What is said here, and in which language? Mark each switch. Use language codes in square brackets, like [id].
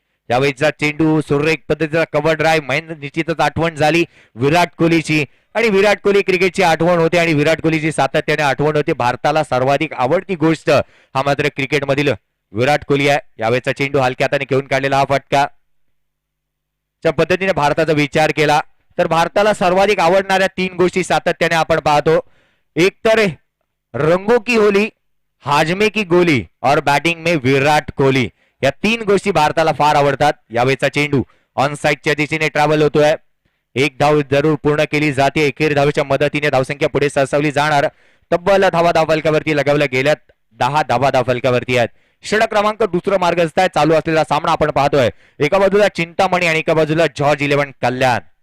[mr] यावेळीचा चेंडू सुरेख पद्धतीचा कव्हर ड्राईव्ह. निश्चितच आठवण झाली विराट कोहलीची आणि विराट कोहली क्रिकेटची आठवण होते आणि विराट कोहलीची सातत्याने आठवण होते. भारताला सर्वाधिक आवडती गोष्ट हा मात्र क्रिकेटमधील विराट कोहली आहे. यावेळेचा चेंडू हलक्या हाताने घेऊन काढलेला हा फटका. त्या पद्धतीने भारताचा विचार केला तर भारताला सर्वाधिक आवडणाऱ्या 3 गोष्टी सातत्याने आपण पाहतो. एक तर [hi] रंगो की होली, हाजमे की गोली और बैटिंग में विराट कोहली. [mr] या 3 गोष्टी भारताला फार आवडतात. यावेळेचा चेंडू ऑन साइडच्या दिशेने ट्रॅव्हल होतोय. 1 धाव जरूर पूर्ण केली जाते. एकेरी धावेच्या मदतीने धावसंख्या पुढे सरसवली जाणार. तब्बल धावा धावफलकावरती लगावल्या गेल्यात. 10 धावा धावफलकावरती आहेत. षटक क्रमांक 2 मार्गस्थ आहे. चालू असलेला सामना आपण पाहतोय. एका बाजूला चिंतामणी आणि एका बाजूला जॉर्ज 11 कल्याण.